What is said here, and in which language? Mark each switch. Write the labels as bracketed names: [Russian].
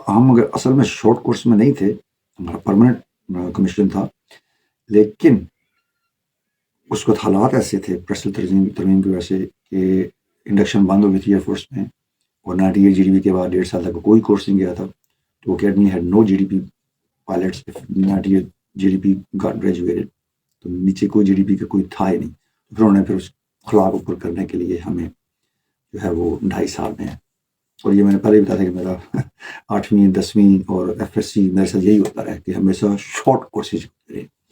[Urdu] ہم اگر اصل میں شارٹ کورس میں نہیں تھے, ہمارا پرماننٹ کمیشن تھا, لیکن اس وقت حالات ایسے تھے پریسل ترمیم کی وجہ سے کہ انڈکشن بند ہو گئی تھی ایئر فورس میں, اور 98 GDP کے بعد 1.5 سال تک کوئی کورس نہیں گیا تھا. تو [English] Academy had no GDP pilots if 98 GDP got graduated. [Urdu] تو نیچے کوئی GDP کا کوئی تھا ہی نہیں. پھر انہوں نے پھر اس خلا کو پر کرنے کے لیے ہمیں جو ہے وہ 2.5 سال میں ہے. اور یہ میں نے پہلے ہی بتایا تھا کہ میرا 8ویں 10ویں اور FSC میرے ساتھ یہی ہوتا رہا کہ ہمیشہ شارٹ کورسز کریں.